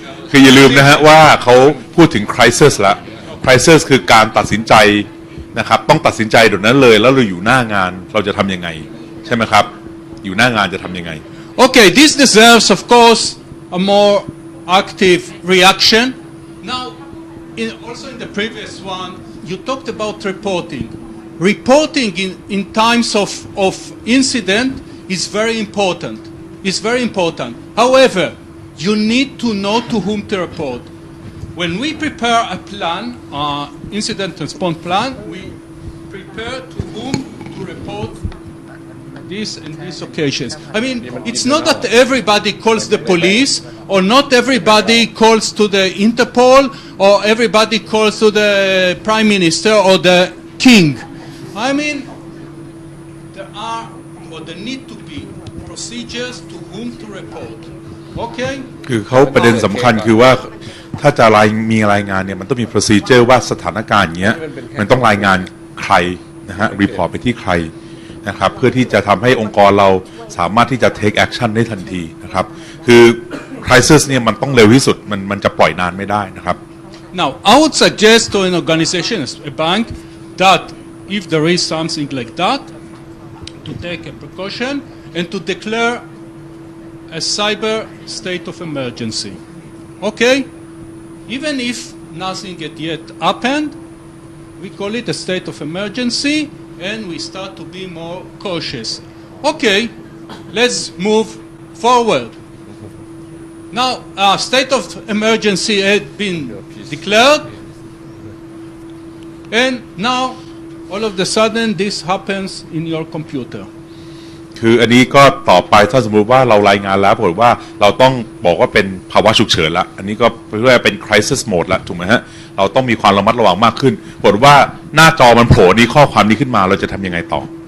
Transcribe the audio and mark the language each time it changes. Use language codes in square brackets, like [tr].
[th] คืออย่าลืมนะฮะว่าเขาพูดถึง crisis ละ crisis คือการตัดสินใจนะครับต้องตัดสินใจเดี๋ยวนั้นเลยแล้วเราอยู่หน้างานเราจะทำยังไงใช่ไหมครับอยู่หน้างานจะทำยังไง [en] Okay, this deserves, of course, a more active reaction. Now, also in the previous one, you talked about reporting. Reporting in times of incident is very important. It's very important. However, you need to know to whom to report. When we prepare a plan, incident response plan, we prepare to whom to report this and these occasions. I mean, it's not that everybody calls the police, or not everybody calls to the Interpol, or everybody calls to the Prime Minister or the King. I mean, there are, or there need to be procedures to whom to report. Okay? [th] คือเขาประเด็นสำคัญคือว่าถ้าจะมีรายงานเนี่ยมันต้องมี procedure ว่าสถานการณ์เงี้ยมันต้องรายงานใครนะฮะ report ไปที่ใครนะครับเพื่อที่จะทำให้องค์กรเราสามารถที่จะ [en] take action [th] ได้ทันทีนะครับคือ crisis เนี่ยมันต้องเร็วที่สุดมันจะปล่อยนานไม่ได้นะครับ [en] Now, I would suggest to an organization, a bank, that if there is something like that, to take a precaution and to declare a cyber state of emergency. Okay? Even if nothing yet happened, we call it a state of emergency and we start to be more cautious. Okay, let's move forward. Now, a state of emergency had been declared, and now, all of a sudden, this happens in your computer. [th] คืออันนี้ก็ต่อไปถ้าสมมุติว่าเรารายงานแล้วผลว่าเราต้องบอกว่าเป็นภาวะฉุกเฉินละอันนี้ก็เรียกว่าเป็น [en] crisis mode [th] ละถูกไหมฮะเราต้องมีความระมัดระวังมากขึ้นผลว่าหน้าจอมันโผล่นี้ข้อความนี้ขึ้นมาเราจะทำยังไงต่อ